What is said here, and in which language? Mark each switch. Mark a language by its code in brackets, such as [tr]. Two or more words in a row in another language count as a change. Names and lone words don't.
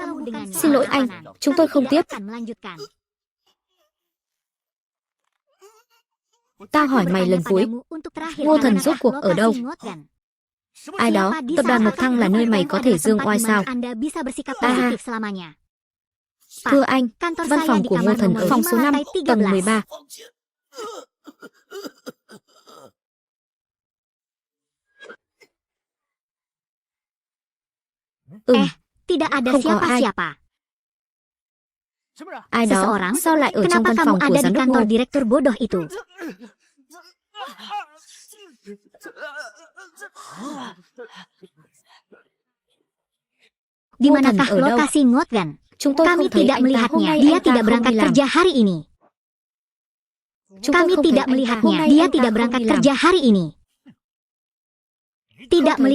[vi] Xin lỗi anh, chúng tôi không tiếp. Tao hỏi mày lần cuối, Ngô Thần rốt cuộc ở đâu? Ai đó, tập đoàn Mộc Thăng là nơi mày có thể dương oai sao? Thưa anh, văn phòng của Ngô Thần ở phòng số 5, tầng 13. [id] Tidak ada [vi] Không có ai. [id] siapa-siapa. [vi] Ai đó, [id] Seseorang? [vi] sao lại ở trong [id] Kenapa [vi] văn [id] kamu [vi] phòng của [id] ada di [vi] giám đốc Ngô? [id] kantor direktur bodoh itu? Di [vi] Ngô Thần [id] manakah [vi] ở đâu? [id] lokasi Ngotgan? [vi] Chúng tôi [id] Kami [vi] không thấy [id] tidak [vi] anh ta. Hôm [id] melihatnya. [vi] nay [id] Dia [vi] anh ta [id] tidak [vi] không [id] berangkat [vi] đi làm. [id] kerja hari ini. [vi] Chúng tôi [id] Kami [vi] không [id] tidak [vi] thấy anh ta. Hôm [id] melihatnya. [vi] nay [id] Dia [vi] anh ta [id] tidak [vi] không [id] berangkat [vi] đi làm. [id] kerja hari ini. Tidak [vi] thấy